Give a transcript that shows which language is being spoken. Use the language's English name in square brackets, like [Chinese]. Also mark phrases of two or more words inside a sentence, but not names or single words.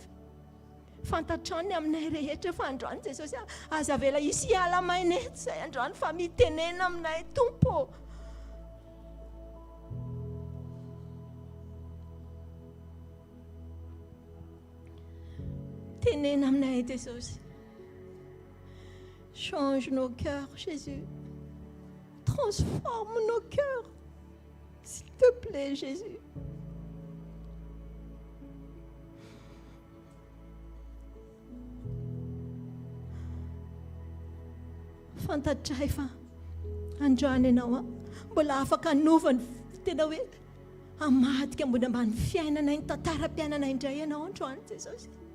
[Malagasy] Fantatrao ny aminay rehetra fa androany Jesosy aza vela isy hiala maina eto izay androany fa mitenena aminay Tompo. Tenena aminay Jesosy. [French] Change nos cœurs, Jésus. Transforme nos cœurs. S'il te plaît, Jésus. [Malagasy] Fantatray fa androany ianao mbola afaka hanovany tena hoe hamadika ambony ambany fiainanay ny tantaram-piainanay indray ianao androany Jesosy.